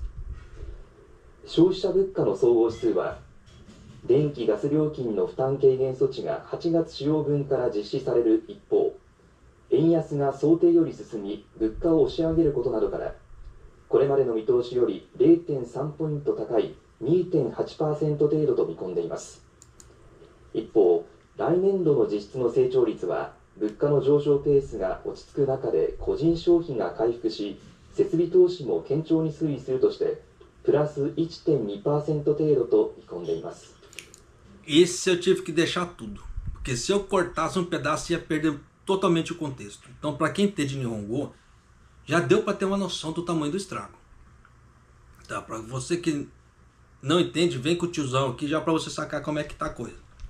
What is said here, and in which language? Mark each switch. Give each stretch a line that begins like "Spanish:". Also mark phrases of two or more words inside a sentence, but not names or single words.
Japanese: 消費者物価の総合指数は、電気・ガス料金の負担軽減措置が8月使用分から実施される一方、円安が想定より進み、物価を押し上げることなどから、これまでの見通しより 0.3 ポイント高い 2.8% 程度と見込んでいます。一方、来年度の実質の成長率は、物価の上昇ペースが落ち着く中で個人消費が回復し、設備投資も堅調に推移するとして、プラス 1.2% 程度と見込んでいます。
Portuguese: Esse eu tive que deixar tudo, porque se eu cortasse um pedaço ia perder totalmente o contexto. Então, para quem entende Nihongo, já deu para ter uma noção do tamanho do estrago. Tá? Para você que não entende, vem com o tiozão aqui já para você sacar como é que tá a coisa.